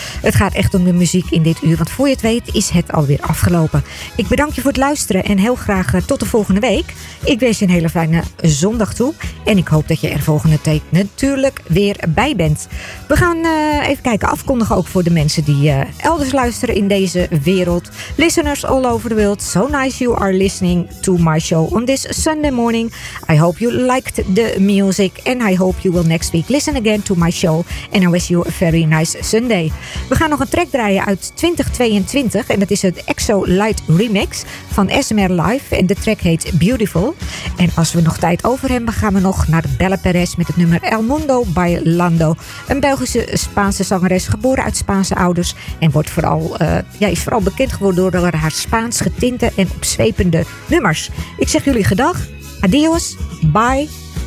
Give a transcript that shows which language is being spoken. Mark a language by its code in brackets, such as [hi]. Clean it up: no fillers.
[nl] Het gaat echt om de muziek in dit uur. Want voor je het weet is het alweer afgelopen. Ik bedank je voor het luisteren. En heel graag tot de volgende week. Ik wens je een hele fijne zondag toe. En ik hoop dat je er volgende week natuurlijk weer bij bent. We gaan even kijken. Afkondigen ook voor de mensen die elders luisteren in deze wereld. [en] Listeners all over the world. So nice you are listening to my show on this Sunday morning. I hope you liked the music. And I hope you will next week listen again to my show and I wish you a very nice Sunday. [nl] We gaan nog een track draaien uit 2022 en dat is het EXO Light Remix van SMR Live en de track heet Beautiful. En als we nog tijd over hebben, gaan we nog naar Bella Perez met het nummer El Mundo by Lando. Een Belgische Spaanse zangeres, geboren uit Spaanse ouders en wordt vooral, is vooral bekend geworden door haar Spaans getinte en opzwepende nummers. Ik zeg jullie gedag, adios, bye.